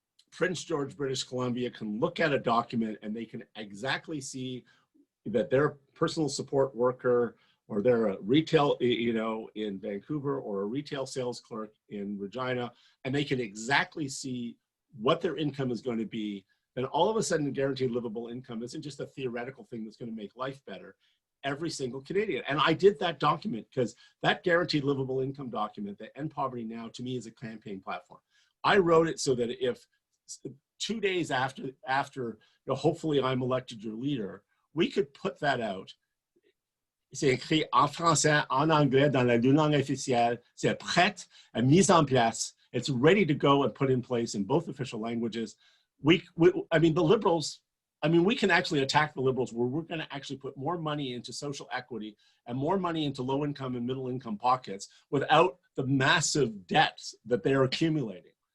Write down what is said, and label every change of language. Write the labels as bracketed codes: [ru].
[en] Prince George, British Columbia can look at a document and they can exactly see that they're a personal support worker or they're a retail, in Vancouver, or a retail sales clerk in Regina, and they can exactly see what their income is going to be, then all of a sudden guaranteed livable income isn't just a theoretical thing that's going to make life better. Every single Canadian. And I did that document because that guaranteed livable income document, the End Poverty Now, to me is a campaign platform. I wrote it so that if 2 days after hopefully I'm elected your leader, we could put that out. [fr] C'est écrit en français, en anglais, dans les 2 langues officielles. C'est prêt, mise en place. [en] It's ready to go and put in place in both official languages. The Liberals, we can actually attack the Liberals where we're going to actually put more money into social equity and more money into low income and middle income pockets without the massive debts that they're accumulating.